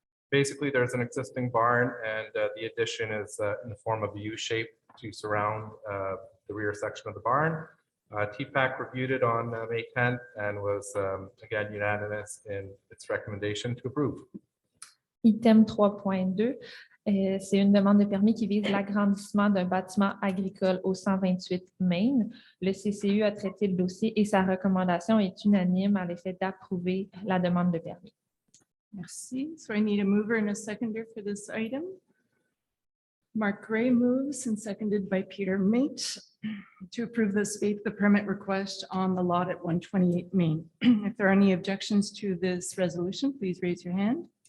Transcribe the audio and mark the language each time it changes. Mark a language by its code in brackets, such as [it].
[en] Basically, there's an existing barn and the addition is in the form of a U shape to surround the rear section of the barn. TPAC reviewed it on May 10th and was again unanimous in its recommendation to approve. [fr] Item 3.2, c'est une demande de permis qui vise l'agrandissement d'un bâtiment agricole au 128 Main. Le CCU a traité le dossier et sa recommandation est unanime à l'effet d'approuver la demande de permis. Merci. [en] So I need a mover and a seconder for this item. Mark Gray moves and seconded by Peter Mate to approve the permit request on the lot at 128 Main. If there are any objections to this resolution, please raise your hand.